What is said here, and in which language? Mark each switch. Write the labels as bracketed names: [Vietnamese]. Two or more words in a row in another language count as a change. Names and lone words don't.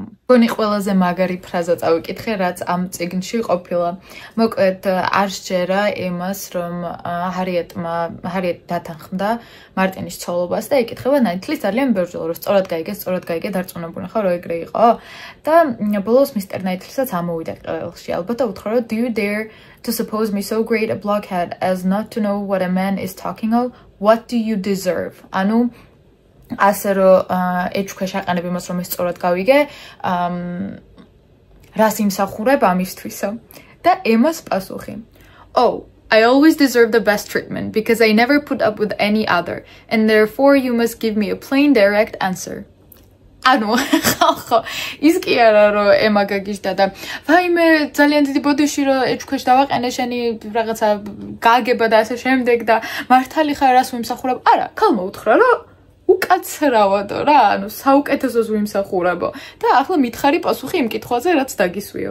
[Georgian] მგონი ყველაზე მაგარი ფრაზა წავიკითხე, რაც ამ წიგნში ყოფილა. მოკლედ არ სჯერა ემას, რომ ჰარიეტ დათანხმდა მარტინის ცოლობას და ეკითხება ნაითლის ძალიან ბევრჯერ, რომ სწორად გაიგე, დარწმუნებული ხარ, რომ ეგრე იყო. და ბოლოს მისტერ ნაითლისაც ამოვიდა ყელში. ალბათ და უთხრა, რომ [English] do you dare to suppose me so great a blockhead as not to know what a man is talking of? What do you deserve? [Georgian] ანუ ასე რომ ეჭქვეშ აყენებ იმას რომ ეს სწორად გავიგე რას იმსახურებ ამისთვისო და ემას პასუხი [English] Oh, I always deserve the best treatment because I never put up with any other and therefore you must give me a plain direct answer. [Georgian] ანუ ხო ის კი არა რომ ემა გაგიჟდა და ვაიმე ძალიან დიდი ბოდიში რომ ეჭქვეშ დავაყენე შენი რაღაცა გაგება და ასე შემდეგ და მართალი ხარ რას ვიმსახურებ არა ქალმა უთხრა რომ უკაცრავადო რა, ანუ საუკეთესოს ვიმსახურებო და ახლა მითხარი პასუხი იმ კითხვაზე, რაც დაგისვიო.